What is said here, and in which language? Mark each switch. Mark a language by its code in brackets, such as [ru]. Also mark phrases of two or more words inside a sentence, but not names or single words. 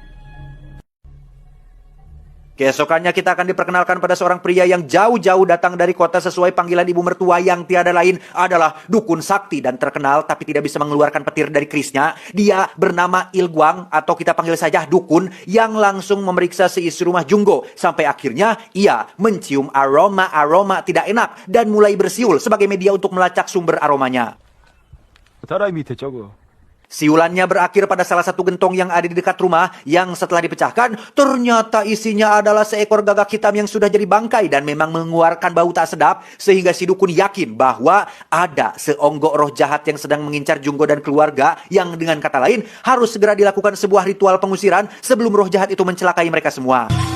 [id] Keesokannya kita akan diperkenalkan pada seorang pria yang jauh-jauh datang dari kota sesuai panggilan ibu mertua yang tiada lain adalah dukun sakti dan terkenal tapi tidak bisa mengeluarkan petir dari kerisnya. Dia bernama Ilguang atau kita panggil saja dukun yang langsung memeriksa seisi rumah Junggo sampai akhirnya ia mencium aroma tidak enak dan mulai bersiul sebagai media untuk melacak sumber aromanya. [ko] 사람이 밑에 적어. [id] Siulannya berakhir pada salah satu gentong yang ada di dekat rumah yang setelah dipecahkan, ternyata isinya adalah seekor gagak hitam yang sudah jadi bangkai dan memang mengeluarkan bau tak sedap sehingga si dukun yakin bahwa ada seonggok roh jahat yang sedang mengincar Junggo dan keluarga yang dengan kata lain harus segera dilakukan sebuah ritual pengusiran sebelum roh jahat itu mencelakai mereka semua.